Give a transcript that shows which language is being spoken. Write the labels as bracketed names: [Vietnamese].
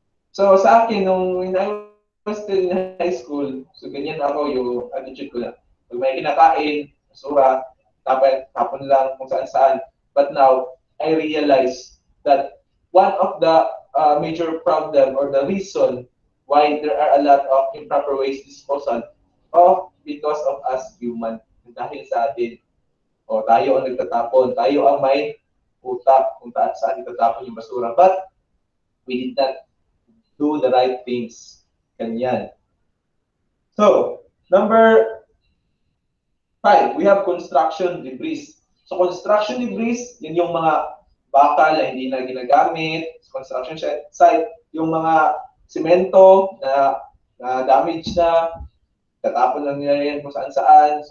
[Filipino] So sa akin, [English] when I was still in high school, [Filipino] so ganyan ako yung attitude ko na. Pag may kinakain, basura, tapon lang kung saan-saan. [English] But now, I realize that one of the major problem or the reason why there are a lot of improper waste disposal because of us human. [Filipino] Dahil sa atin, o tayo ang nagtatapon, tayo ang may utak kung saan itatapon yung basura. [English] But we did not do the right things. Ganyan. So, number 5, we have construction debris. [Filipino] So, construction debris, yun yung mga bakal na hindi na ginagamit sa construction site, yung mga simento na damage na, tatapon lang nila yan kung saan-saan.